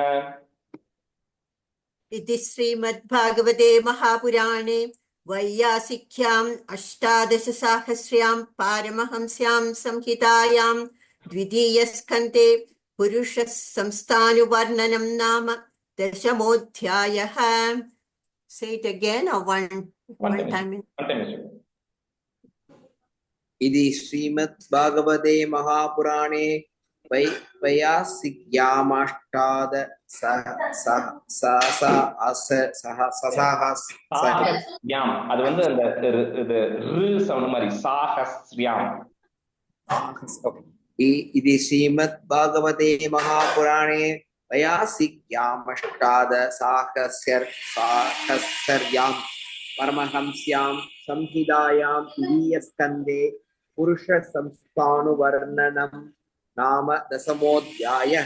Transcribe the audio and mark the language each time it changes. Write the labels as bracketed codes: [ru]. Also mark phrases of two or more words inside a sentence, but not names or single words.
[sa] इति श्रीमद्भागवते महापुराणे वैयासिक्याम् अष्टादशसाहस्र्यां पारमहंस्यां संहितायां द्वितीयस्कन्धे पुरुषसंस्थानुवर्णनं नाम दशमोऽध्यायः। [en] Say it again or one time. [sa] इति श्रीमद्भागवते महापुराणे [ta] சாஹஸ்யாம் அது வந்து அந்த இது ரு சவுண்ட் மாதிரி சாஹஸ்யாம். [sa] इति श्रीमद्भागवते महापुराणे वैयासिक्यामष्टादशसाहस्र्यां परमहंस्यां संहितायां द्वितीयस्कन्धे पुरुषसंस्थानुवर्णनं नाम दशमोऽध्यायः।